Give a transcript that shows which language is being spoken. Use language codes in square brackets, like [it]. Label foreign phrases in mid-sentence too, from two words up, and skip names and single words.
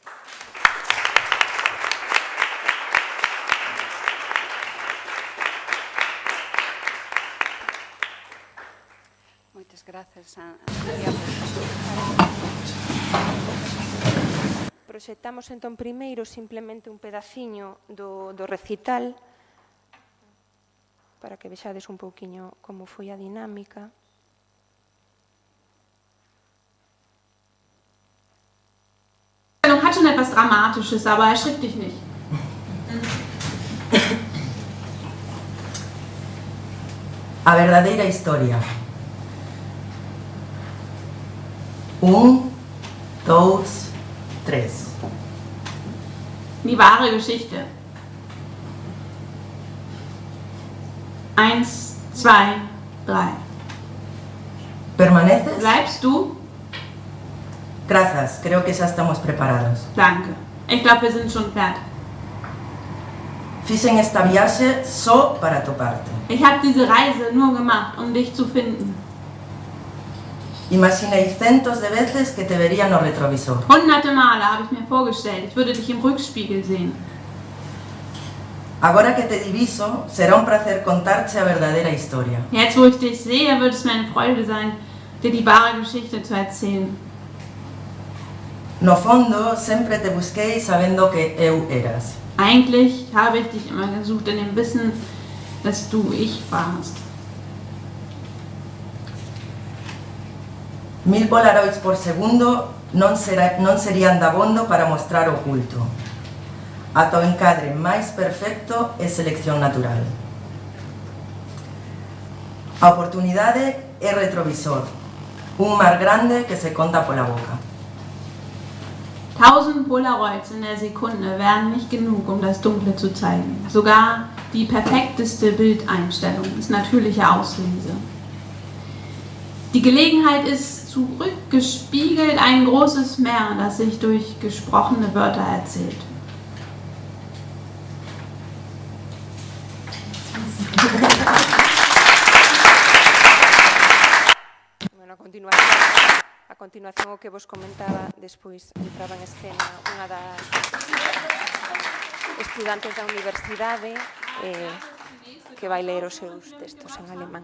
[gl] Moitas grazas, María. Proxectamos entón primeiro simplemente un pedaciño do recital para que vexades un pouquiño como foi a dinámica. [de] Hat schon etwas Dramatisches, aber erschrick dich nicht. [gl] A verdadeira historia. 1, 2, 3. [de] Die wahre Geschichte. 1, 2, 3. [es] ¿Permaneces? [de] Bleibst du? [es] Gracias, creo que ya estamos preparados. [de] Danke. Ich glaube, wir sind schon fertig. [gl] Fixen esta viaje só para toparte. [de] Ich habe diese Reise nur gemacht, um dich zu finden. [es] Imaginé cientos de veces que te vería [gl] no retrovisor. [de] Hunderte Male habe ich mir vorgestellt, ich würde dich im Rückspiegel sehen. [gl] Agora que te diviso, será un placer contarte a verdadeira historia. [de] Jetzt, wo ich dich sehe, wird es mir eine Freude sein, dir die wahre Geschichte zu erzählen. [gl] No fondo, sempre te busquei sabendo que eu eras. [de] Eigentlich habe ich dich immer gesucht in dem Wissen, dass du ich warst. [gl] 1000 polaroids por segundo non serían dabondo para mostrar o oculto. Ata o encadre máis perfecto é selección natural. A oportunidade é retrovisor, un mar grande que se conta pola boca. [de] 1000 Polaroids in der Sekunde wären nicht genug, um das Dunkle zu zeigen. Sogar die perfekteste Bildeinstellung ist natürliche Auslese. Die Gelegenheit ist zurückgespiegelt ein großes Meer, das sich durch gesprochene Wörter erzählt. [gl] Bueno, a continuación o que vos comentaba, despois entraba en escena unha das estudantes da universidade que vai ler os seus textos en alemán.